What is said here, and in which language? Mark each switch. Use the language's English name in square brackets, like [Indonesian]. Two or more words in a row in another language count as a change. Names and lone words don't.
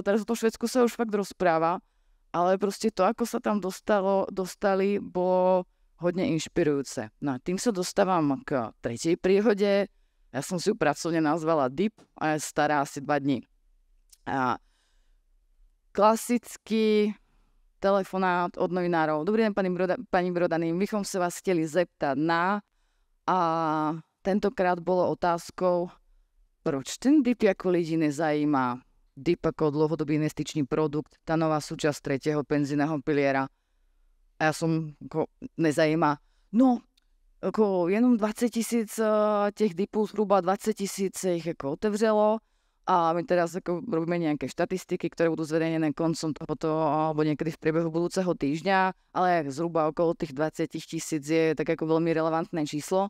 [Slovak] Teraz o to Švédsku sa už fakt rozpráva, ale proste to, ako sa tam dostali, bolo hodne inšpirujúce. No a tým sa dostávam k tretej príhode. Ja som si ju pracovne nazvala Deep a je stará asi 2 dní. A klasický telefonát od novinárov. Dobrý deň, pani Brodaný, [Czech] bychom se vás chtěli zeptat na... A tentokrát [Slovak] bolo otázkou, [Czech] proč ten DIP jako lidi nezajímá. [Slovak] DIP ako dlhodobý investičný produkt, tá nová súčasť tretieho penzijného piliera. A ja som nezajímá. No, ako [Czech] jenom 20 000 těch DIPů, [Slovak] zhruba 20 000 ich ako otevřelo. A my teraz ako robíme nejaké štatistiky, ktoré budú zverejnené koncom tohoto alebo niekedy v priebehu budúceho týždňa, ale zhruba okolo tých 20 000 je tak ako veľmi relevantné číslo.